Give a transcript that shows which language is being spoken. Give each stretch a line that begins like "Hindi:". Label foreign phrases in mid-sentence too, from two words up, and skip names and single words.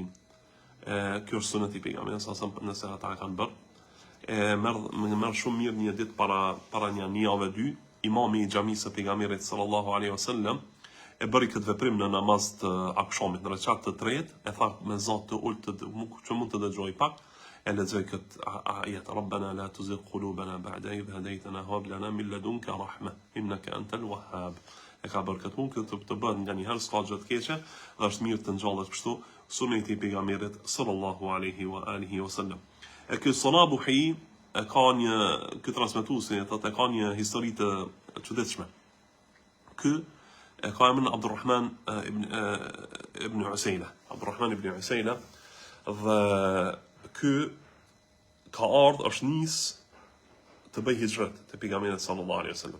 Albanian: Kjo është sunnet I pejgamberit sa nëse ata e kanë bërë. Merr shumë mirë një ditë para një javë 2, imami I xhamisë së pejgamberit
Arabic: صلى الله عليه وسلم
Albanian: e bëri këtë veprim në namaz të akşamit, në rekat të tretë, e tha me zot të ulët që mund të dëgjoj pak, e lexoj këtë ajet
Arabic: ربنا لا تزغ قلوبنا بعد إذ هديتنا وهب لنا من لدنك رحمة إنك أنت الوهاب.
Albanian: E ka bërë këtë punë të bëhet nga një herë s'ka gjë të keqe, dhe është mirë të ngjallet kështu suneti I pejgamberit
Arabic: صلى الله عليه وآله وسلم.
Albanian: E ky Sanabuhi ky transmetuesi thotë ka një histori të çuditshme. Ky e ka emrin Abdurrahman ibn Usayla. Dhe ky ka ardhur është nis të bëj hijret te pejgamberi
Arabic: صلى الله عليه وسلم.